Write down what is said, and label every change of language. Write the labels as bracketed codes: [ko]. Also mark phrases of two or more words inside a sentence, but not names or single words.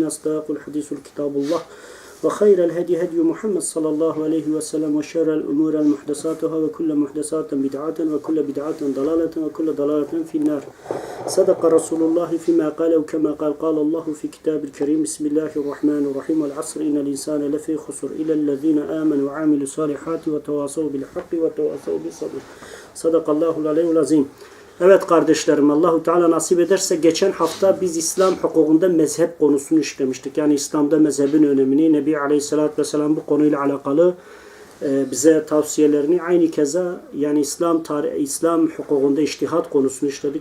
[ar] أصدق الحديث الكتاب الله وخير الهدي هدي محمد صلى الله عليه وسلم وشر الأمور المحدثاتها وكل محدثات بدعة وكل بدعة ضلالة وكل ضلالة في النار صدق رسول الله فيما قال وكما قال الله في كتاب الكريم بسم الله الرحمن الرحيم والعصر إن الإنسان لفي خسر إلى الذين آمنوا وعملوا الصالحات وتواصوا بالحق وتواصوا بالصبر صدق الله العلي العظيم. [tr] Evet kardeşlerim, Allahu Teala nasip ederse geçen hafta biz İslam hukukunda mezhep konusunu işlemiştik. Yani İslam'da mezhebin önemini, Nebi [ar] عليه الصلاة والسلام [tr] bu konuyla alakalı bize tavsiyelerini aynı keza yani İslam hukukunda içtihat konusunu işledik.